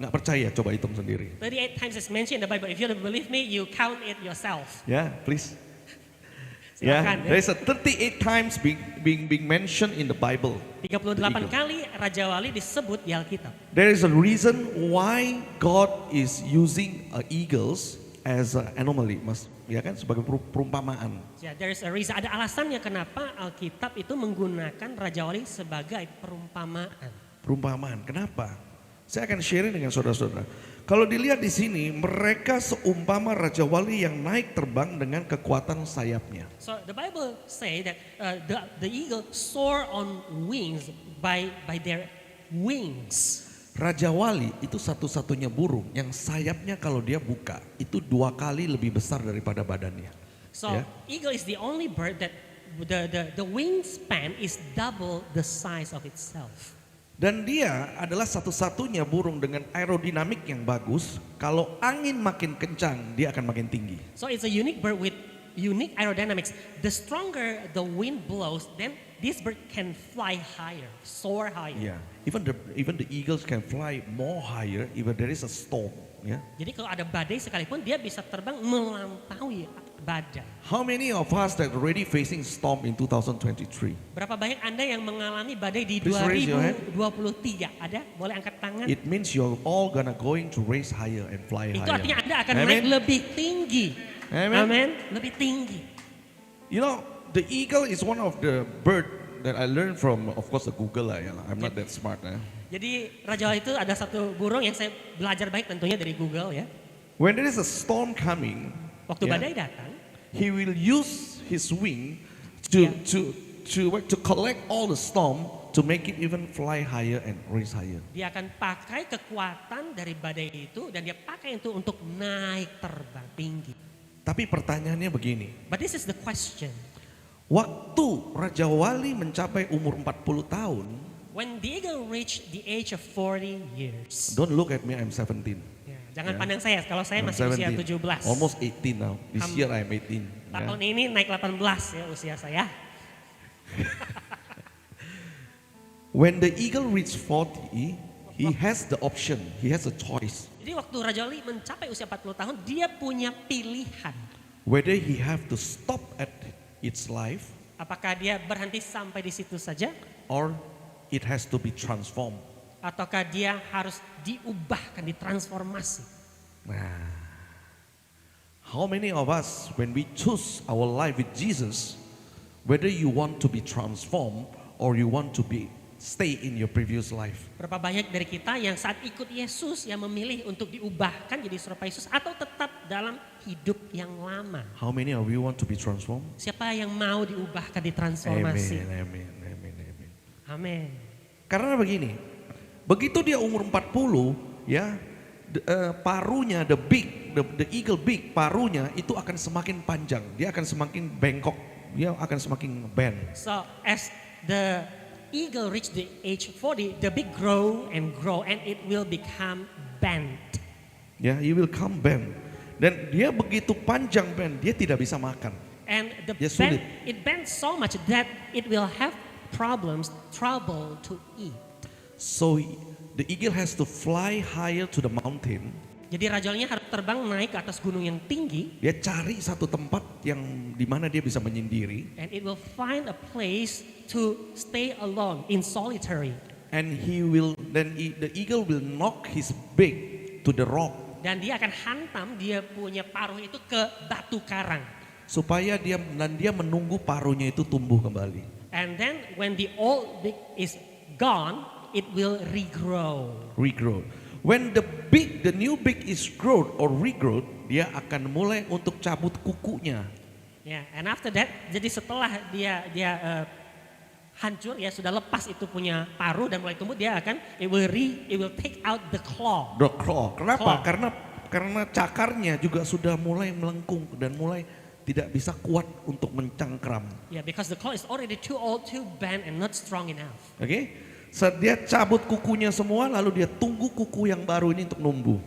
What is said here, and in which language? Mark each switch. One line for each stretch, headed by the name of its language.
Indonesian: Nggak percaya, coba hitung sendiri.
English: 38 times is mentioned in the Bible. If you don't believe me, you count it yourself. Ya, please.
Indonesian: Silakan.
English: Yeah, there's a 38 times being mentioned in the Bible. 38 Eagle.
Indonesian: kali Raja Wali disebut di Alkitab.
English: There is a reason why God is using eagles as an anomaly,
Indonesian: mas, ya kan, sebagai perumpamaan.
English: Yeah, there is a reason.
Indonesian: Ada alasannya kenapa Alkitab itu menggunakan Raja Wali sebagai perumpamaan. Perumpamaan, kenapa? Saya akan sharing dengan saudara-saudara. Kalau dilihat di sini, mereka seumpama Raja Wali yang naik terbang dengan kekuatan sayapnya.
English: So the Bible say that the eagle soar on wings by their wings.
Indonesian: Raja Wali itu satu-satunya burung yang sayapnya kalau dia buka itu 2 kali lebih besar daripada badannya.
English: So
Indonesian: Ya.
English: eagle is the only bird that the wingspan is double the size of itself.
Indonesian: Dan dia adalah satu-satunya burung dengan aerodinamik yang bagus. Kalau angin makin kencang, dia akan makin tinggi.
English: So it's a unique bird with unique aerodynamics. The stronger the wind blows, then this bird can fly higher, soar higher. Yeah. Even the eagles can fly more higher if there is a storm. Yeah.
Indonesian: Jadi kalau ada badai sekalipun dia bisa terbang melampaui badai.
English: How many of us that already facing storm in 2023?
Indonesian: Berapa banyak Anda yang mengalami badai di
English: Please raise your hand.
Indonesian: 2023? Ada? Boleh angkat tangan?
English: It means you're all gonna going to raise higher and fly
Indonesian: Itu
English: higher.
Indonesian: artinya Anda akan Amen. naik lebih tinggi. Amen. Amen. Lebih tinggi.
English: You know, the eagle is one of the bird that I learned from, of course, the Google lah. Ya. I'm not that smart.
Indonesian: Jadi Raja Wali itu ada satu burung yang saya belajar baik tentunya dari Google ya.
English: When there is a storm coming,
Indonesian: Waktu
English: Yeah.
Indonesian: badai datang,
English: he will use his wing Yeah. to collect all the storm to make it even fly higher and raise higher.
Indonesian: dia akan pakai kekuatan dari badai itu dan dia pakai itu untuk naik terbang tinggi. Tapi pertanyaannya begini,
English: But this is the question.
Indonesian: waktu Raja Wali mencapai umur 40 tahun,
English: When the eagle reached the age of 40 years. don't look at me, I'm 17.
Indonesian: Ya, jangan
English: Yeah.
Indonesian: pandang saya, kalau saya
English: I'm
Indonesian: masih usia
English: 17.
Indonesian: 17.
English: Almost 18 now. This Am- year I'm 18.
Indonesian: Tahun
English: Yeah.
Indonesian: ini naik 18 ya usia saya.
English: When the eagle reaches 40, he has the option, he has a choice.
Indonesian: Jadi waktu Raja Wali mencapai usia 40 tahun, dia punya pilihan.
English: Whether he have to stop at its life
Indonesian: Apakah dia berhenti sampai di situ saja?
English: or it has to be transformed.
Indonesian: Ataukah dia harus diubahkan, ditransformasi?
English: Nah, how many of us, when we choose our life with Jesus, whether you want to be transformed or you want to stay in your previous life?
Indonesian: Berapa banyak dari kita yang saat ikut Yesus yang memilih untuk diubahkan jadi serupa Yesus atau tetap dalam hidup yang lama?
English: How many of you want to be transformed?
Indonesian: Siapa yang mau diubahkan, ditransformasi? Amen, amen, amen. Amin. Karena begini, begitu dia umur 40, ya, parunya,
English: the eagle beak,
Indonesian: parunya itu akan semakin panjang, dia akan semakin bengkok, dia akan semakin bend.
English: So as the eagle reach the age 40, the beak grow and it will become bent. Ya, he will come bend.
Indonesian: Dan dia begitu panjang bend, dia tidak bisa makan.
English: And the
Indonesian: Dia sulit.
English: it bends so much that it will have trouble to eat. So the eagle has to fly higher to the mountain.
Indonesian: Jadi Raja Walinya harus terbang naik ke atas gunung yang tinggi, Dia cari satu tempat yang di mana dia bisa menyendiri.
English: and it will find a place to stay alone in solitary. And the eagle will knock his beak to the rock.
Indonesian: Dan dia akan hantam dia punya paruh itu ke batu karang. Supaya dia menunggu paruhnya itu tumbuh kembali.
English: And then when the old beak is gone, it will regrow. When the new beak is growth or regrowth,
Indonesian: dia akan mulai untuk cabut kukunya.
English: Yeah, and after that,
Indonesian: jadi setelah dia hancur ya, sudah lepas itu punya paruh dan mulai tumbuh, dia akan
English: it will take out the claw. The claw.
Indonesian: Kenapa?
English: Claw.
Indonesian: Karena cakarnya juga sudah mulai melengkung dan mulai tidak bisa kuat untuk mencangkram.
English: Yeah, because the claw is already too old, too bent and not strong enough. Okay?
Indonesian: Saat dia cabut kukunya semua, lalu dia tunggu kuku yang baru ini untuk numbuh.